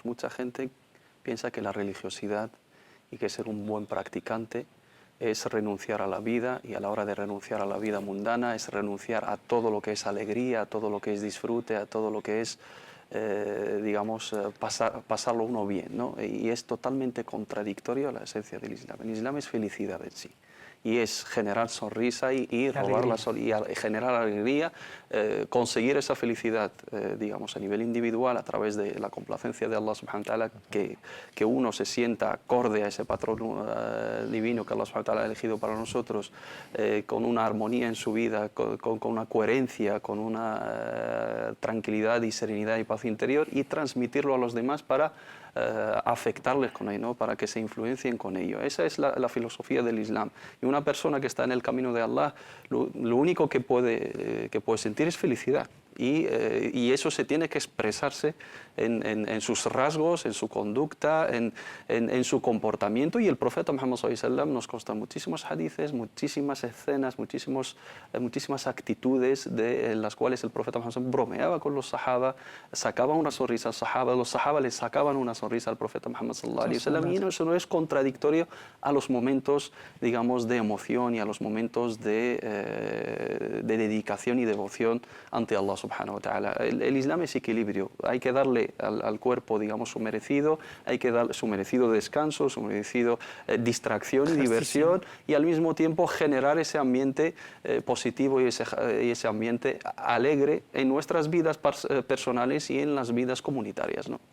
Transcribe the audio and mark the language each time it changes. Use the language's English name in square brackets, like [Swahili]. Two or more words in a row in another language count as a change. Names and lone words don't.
[Spanish] Mucha gente piensa que la religiosidad y que ser un buen practicante es renunciar a la vida, y a la hora de renunciar a la vida mundana es renunciar a todo lo que es alegría, a todo lo que es disfrute, a todo lo que es digamos, pasarlo uno bien, ¿no? Y es totalmente contradictorio a la esencia del Islam. El Islam es felicidad en sí, y es generar sonrisa y robar y generar alegría, conseguir esa felicidad, digamos, a nivel individual a través de la complacencia de [Arabic] الله سبحانه وتعالى, [Spanish] que uno se sienta acorde a ese patrón divino que [Arabic] الله سبحانه وتعالى [Spanish] ha elegido para nosotros, con una armonía en su vida, con una coherencia, con una tranquilidad y serenidad y paz interior, y transmitirlo a los demás para afectarles con ello, ¿no? Para que se influencien con ello. Esa es la filosofía del Islam. Y una persona que está en el camino de Allah, lo único que puede sentir es felicidad. y eso se tiene que expresarse en sus rasgos, en su conducta, en su comportamiento. Y el profeta Muhammad [Arabic] صلى الله عليه وسلم [Spanish] nos consta muchísimos hadices, muchísimas escenas, muchísimas actitudes de las cuales el profeta Muhammad [Arabic] صلى الله عليه وسلم [Spanish] bromeaba con los sahaba, sacaba una sonrisa al sahaba, los sahaba le sacaban una sonrisa al profeta Muhammad [Arabic] صلى الله عليه وسلم, [Spanish] y eso no es contradictorio a los momentos, digamos, de emoción y a los momentos de dedicación y devoción ante [Arabic] الله سبحانه وتعالى. [Spanish] El Islam es equilibrio, hay que darle al cuerpo, digamos, su merecido, hay que darle su merecido descanso, su merecido distracción y diversión, y al mismo tiempo generar ese ambiente positivo y ese ambiente alegre en nuestras vidas personales y en las vidas comunitarias, ¿no?